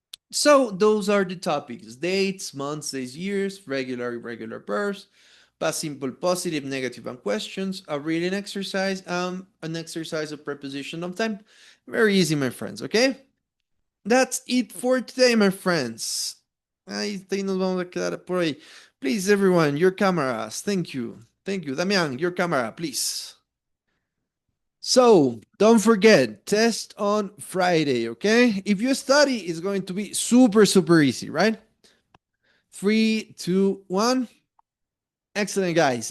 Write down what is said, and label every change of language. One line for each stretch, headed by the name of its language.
English: So those are the topics: dates, months, days, years, regular, irregular verbs, past simple, positive, negative, and questions, a reading exercise, an exercise of preposition of time. Very easy, my friends, okay? That's it for today, my friends.
Spanish: Ahí nos vamos a quedar por ahí.
English: Please, everyone, your cameras. Thank you. Thank you. Damian, your camera, please. So don't forget, test on Friday, okay? If you study, it's going to be super, super easy, right? 3, 2, 1. Excellent, guys.